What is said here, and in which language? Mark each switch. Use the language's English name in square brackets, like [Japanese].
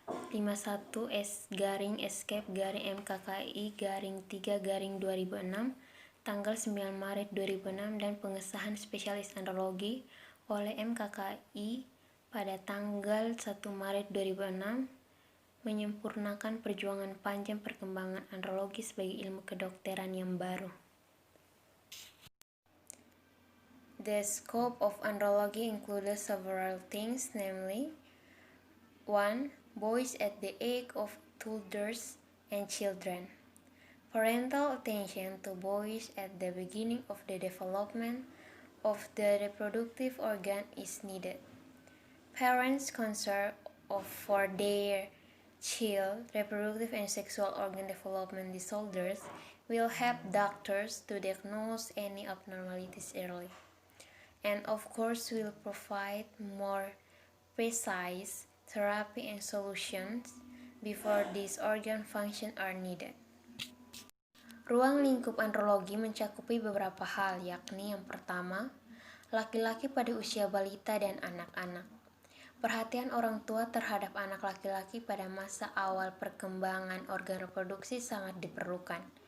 [Indonesian] 51/Escape/MKKI/3/2006 tanggal 9 Maret 2006 dan pengesahan spesialis andrologi oleh MKKI pada tanggal 1 Maret 2006 menyempurnakan perjuangan panjang perkembangan andrologi sebagai ilmu kedokteran yang baru. [English] The scope of andrology included several things, namely 1. Boys at the age of toddlers and children. Parental attention to boys at the beginning of the development of the reproductive organ is needed. Parents' concern for their child reproductive and sexual organ development disorders will help doctors to diagnose any abnormalities early, and of course will provide more precise therapy and solutions before these organ functions are needed. [Indonesian] Ruang lingkup andrologi mencakupi beberapa hal, yakni yang pertama, laki-laki pada usia balita dan anak-anak. Perhatian orang tua terhadap anak laki-laki pada masa awal perkembangan organ reproduksi sangat diperlukan.